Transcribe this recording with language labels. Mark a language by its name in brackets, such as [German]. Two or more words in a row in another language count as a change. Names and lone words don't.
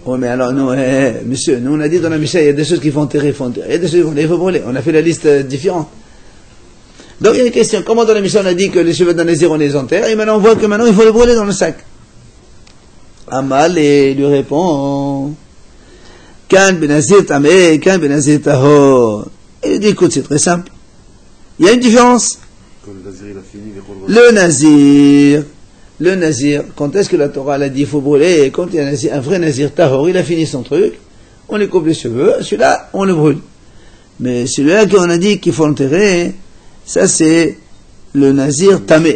[French] Oui, mais alors, nous, monsieur, nous on a dit dans la Mishnah, il y a des choses qu'il faut enterrer, il y a des choses qu'il faut brûler. On a fait la liste différente. Donc il y a une question, comment dans la Mishnah on a dit que les cheveux d'un nazir on les enterre, et maintenant on voit que maintenant il faut les brûler dans le sac. Amal et lui répond, [Hebrew] כאן בנזיר טמא כאן בנזיר טהור. [French] Et il dit, écoute, c'est très simple. Il y a une différence. Quand le nazir il a fini, Le nazir, quand est-ce que la Torah elle a dit il faut brûler, et quand il y a un vrai [Hebrew] נזיר טהור, [French] il a fini son truc, on lui coupe les cheveux, celui-là, on le brûle. Mais celui-là qu'on a dit qu'il faut enterrer, ça c'est le [Hebrew] נזיר טמא.